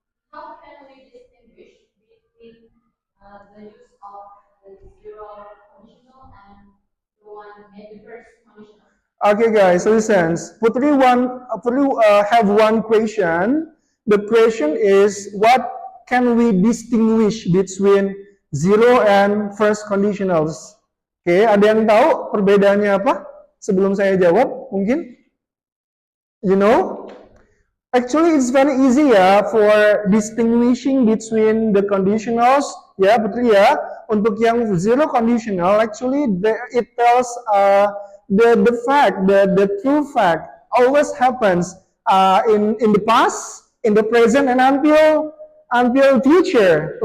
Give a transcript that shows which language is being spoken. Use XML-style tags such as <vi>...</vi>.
<en>How can we distinguish between the use of the zero conditional and the one at the first conditional? Okay, guys, listen. Putri have one question. The question is, what can we distinguish between zero and first conditionals?</en> <id>Oke, ada yang tahu perbedaannya apa? Sebelum saya jawab, mungkin?</id> <en>You know? Actually, it's very easy ya for distinguishing between the conditionals. Ya, Putri ya.</en> <id>Untuk yang</id> <en>zero conditional, actually it tells the fact, the true fact always happens in the past, in the present, and until future.</en>